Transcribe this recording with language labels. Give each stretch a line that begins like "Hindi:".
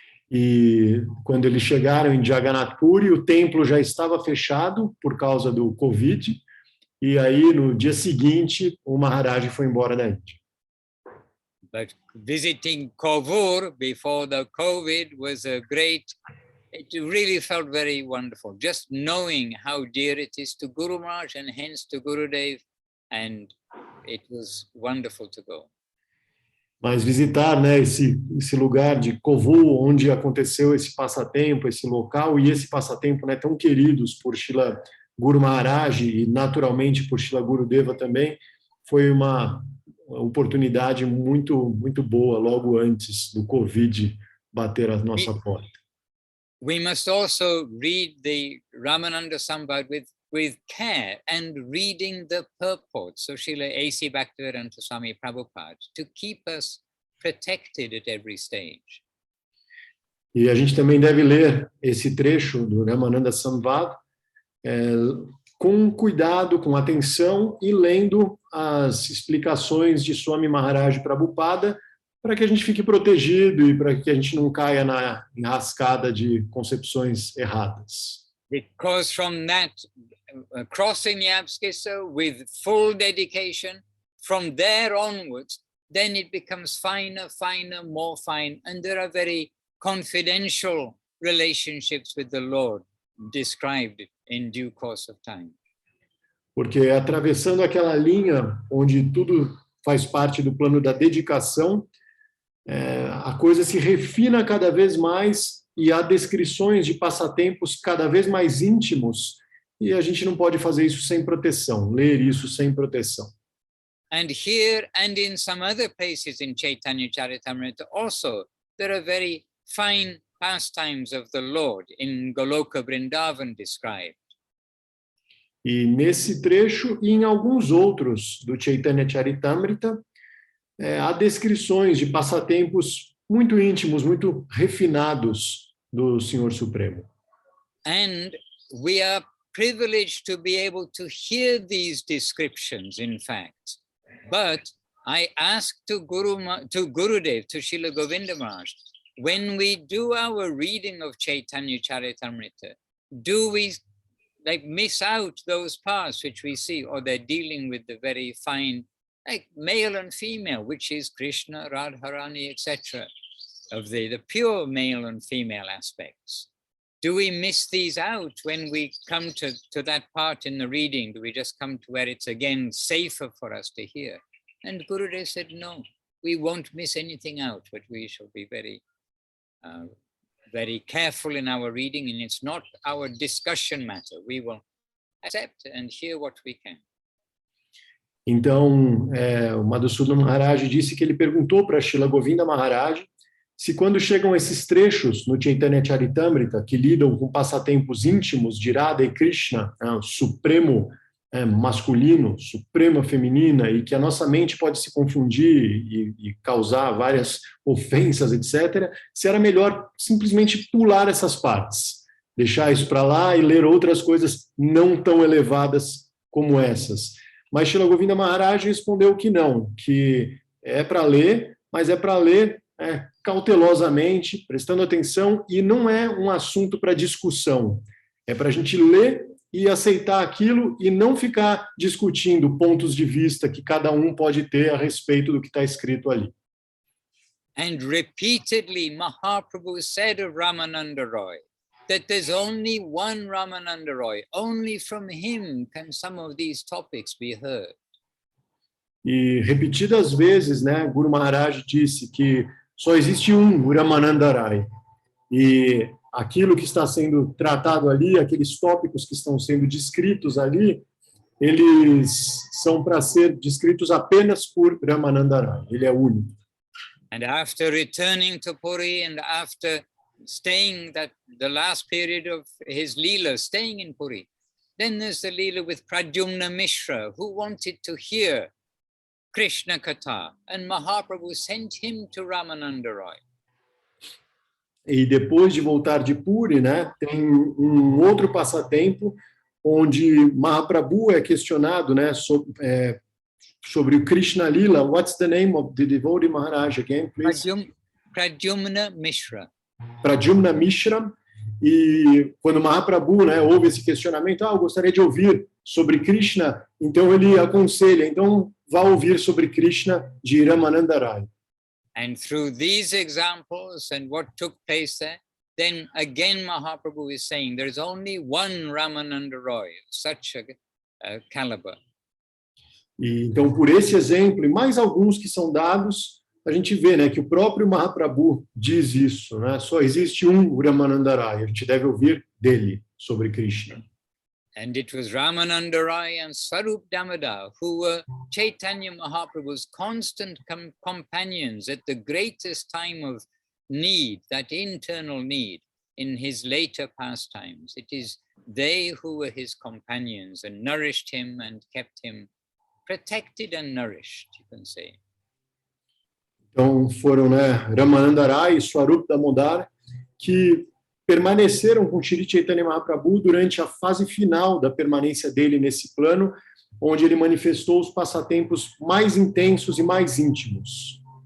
Portuguese: E quando eles chegaram em Jagannath Puri, o templo já estava fechado por causa do Covid, e aí no dia seguinte o Maharaj foi embora da Índia.
English: But visiting Kovur before the COVID was it really felt very wonderful, just knowing how dear it is to Guru Maharaj and hence to Gurudev, and it was wonderful to go.
Portuguese: Mas visitar, né, esse lugar de Kovur, onde aconteceu esse passatempo, esse local, e esse passatempo, né, tão queridos por Srila Guru Maharaj e naturalmente por Srila Gurudeva também, foi uma oportunidade muito, muito boa logo antes do Covid bater a nossa porta.
English: We must also read the Ramananda Sambad with care and reading the purport. So Srila A.C. Bhaktivedanta Swami Prabhupada, to keep us protected at every stage.
Portuguese: E a gente também deve ler esse trecho do Ramananda Sambad com cuidado, com atenção e lendo as explicações de Swami Maharaj Prabhupada para que a gente fique protegido e para que a gente não caia na enrascada de concepções erradas.
English: Because from that, crossing the Abskissa with full dedication, from there onwards, then it becomes finer, more fine, and there are very confidential relationships with the Lord described in due course of time.
Portuguese: Porque atravessando aquela linha onde tudo faz parte do plano da dedicação, a coisa se refina cada vez mais e há descrições de passatempos cada vez mais íntimos e a gente não pode fazer isso sem proteção, ler isso sem proteção.
English: And here and in some other places in Chaitanya Charitamrita also, there are very fine pastimes of the Lord in Goloka Vrindavan described.
Portuguese: E nesse trecho e em alguns outros do Chaitanya Charitamrita, há descrições de passatempos muito íntimos, muito refinados do Senhor Supremo.
English: And we are privileged to be able to hear these descriptions, in fact. But I asked to Gurudev, to Srila Govinda Maharaj, when we do our reading of Chaitanya Charitamrita, do we like miss out those parts which we see, or they're dealing with the very fine, like male and female, which is Krishna, Radharani, etc., of the pure male and female aspects? Do we miss these out when we come to that part in the reading? Do we just come to where it's again safer for us to hear? And Gurudev said, no, we won't miss anything out, but we shall be very, very careful in our reading, and it's not our discussion matter. We will accept and hear what we can.
Portuguese: Então, o Madhusudan Maharaj disse que ele perguntou para Srila Govinda Maharaj se quando chegam esses trechos no Chaitanya Charitamrita, que lidam com passatempos íntimos de Radha e Krishna, o supremo masculino, suprema feminina, e que a nossa mente pode se confundir e causar várias ofensas, etc., se era melhor simplesmente pular essas partes, deixar isso para lá e ler outras coisas não tão elevadas como essas. Mas Srila Govinda Maharaj respondeu que não, que é para ler, mas é para ler cautelosamente, prestando atenção, e não é um assunto para discussão. É para a gente ler e aceitar aquilo e não ficar discutindo pontos de vista que cada um pode ter a respeito do que está escrito ali.
English: And repeatedly Mahaprabhu said of Ramananda Ray that there's only one Ramananda Ray. Only from him can some of these topics be heard.
Portuguese: E repetidas vezes, Guru Maharaj disse que só existe um Ramananda Ray. E aquilo que está sendo tratado ali, aqueles tópicos que estão sendo descritos ali, eles são para ser descritos apenas por Ramananda Ray. Ele é único.
English: And after returning to Puri and after staying the last period of his Leela, staying in Puri, then there's the Leela with Pradyumna Mishra, who wanted to hear Krishna Katha, and Mahaprabhu sent him to Ramananda Ray.
Portuguese: E depois de voltar de Puri, tem um outro passatempo onde Mahaprabhu é questionado, sobre o Krishna Lila.
English: What's the name of the devotee Maharaj again, please? Pradyumna Mishra. Pradyumna Mishra.
Portuguese: E quando Mahaprabhu, ouve esse questionamento, eu gostaria de ouvir sobre Krishna, então ele aconselha, então vá ouvir sobre Krishna de Ramananda Ray.
English: And through these examples and what took place there, then again Mahaprabhu is saying there's only one Ramananda Ray, such a caliber.
Portuguese: E, então, por esse exemplo e mais alguns que são dados, a gente vê que o próprio Mahaprabhu diz isso, só existe um Ramananda Ray, a gente deve ouvir dele sobre Krishna.
English: And it was Ramananda Ray and Swarup Damodar who were Chaitanya Mahaprabhu's constant companions at the greatest time of need, that internal need, in his later pastimes. It is they who were his companions and nourished him and kept him protected and nourished, you can say.
Portuguese: Então foram Ramananda Ray e Swarup Damodar que permaneceram com Shri Chaitanya Mahaprabhu durante a fase final da permanência dele nesse plano, onde ele manifestou os passatempos mais intensos e mais íntimos.